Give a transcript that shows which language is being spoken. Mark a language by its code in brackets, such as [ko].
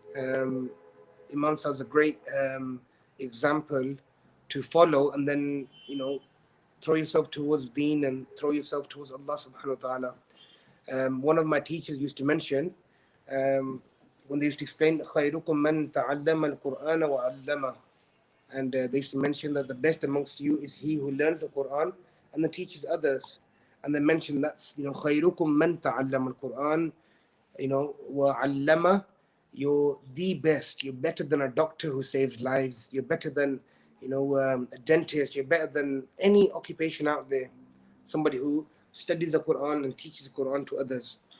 [en] Imam Sahib is a great example to follow, and then, throw yourself towards Deen and throw yourself towards Allah subhanahu wa ta'ala. One of my teachers used to mention, when they used to explain [ar] خَيْرُكُمْ مَنْ تَعَلَّمَ الْقُرْآنَ وَعَلَّمَهُ, [en] and they used to mention that the best amongst you is he who learns the Quran and then teaches others. And they mentioned that's, [ar] خَيْرُكُمْ مَنْ تَعَلَّمَ الْقُرْآنَ, وَعَلَّمَهُ. [en] You're the best. You're better than a doctor who saves lives. You're better than, a dentist. You're better than any occupation out there. Somebody who studies the Quran and teaches the Quran to others.